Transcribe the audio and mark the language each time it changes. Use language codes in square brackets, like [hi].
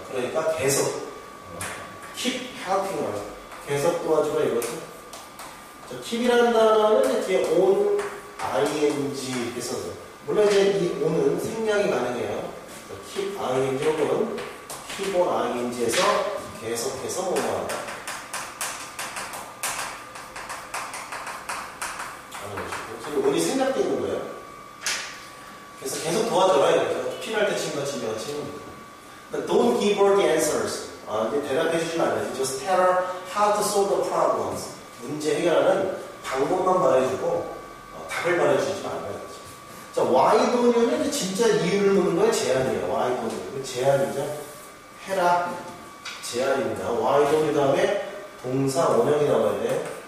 [ko] 그러니까 계속 [en] keep helping her. [ko] 계속 도와주라 이거죠. 자, keep이라는 단어는 뒤에 on, ing 이렇게 써서 물론 이제 이 on은 생략이 가능해요. keep ing 혹은 keep on ing에서 계속해서 뭐뭐하다. 지금 on이 생략되어 있는 거예요. 그래서 계속 도와줘라 이거죠. 필요할 때 친구가 진정한 친구입니다. [en] But don't give her the answers. [ko] 대답해주지 말아야지. [en] Just tell her how to solve the problems. [ko] 문제 해결하는 방법만 말해주고 답을 말해주지 말아야지. 자, [en] why don't you [ko] 는 진짜 이유를 묻는 거예요? 제안이에요. [en] why don't you. [ko] 제안이죠. 해라. 제안입니다. [en] why don't you [ko] 다음에 동사 원형이 나와야 돼.